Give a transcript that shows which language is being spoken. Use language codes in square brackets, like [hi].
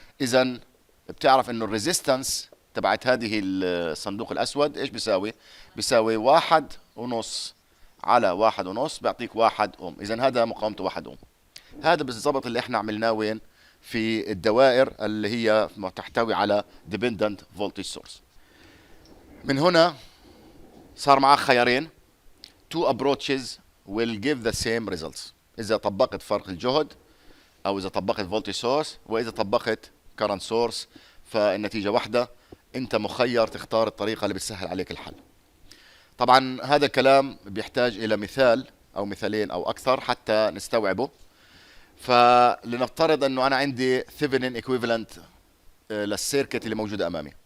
[ar] اذا بتعرف انه الريزيستنس تبعت هذه الصندوق الاسود ايش بيساوي؟ بيساوي 1.5 على 1.5 بيعطيك 1 اوم. اذا هذا مقاومته 1 اوم. هذا بالضبط اللي احنا عملناه وين؟ في الدوائر اللي هي تحتوي على dependent voltage source. من هنا صار معك خيارين. [en] two approaches will give the same results. [ar] إذا طبقت فرق الجهد أو إذا طبقت voltage source، وإذا طبقت current source، فالنتيجة واحدة. أنت مخير تختار الطريقة اللي بتسهل عليك الحل. طبعا هذا الكلام بيحتاج إلى مثال او مثالين او اكثر حتى نستوعبه. فلنفترض انه انا عندي ثيفنين ايكويفالنت للسيركت اللي موجوده امامي.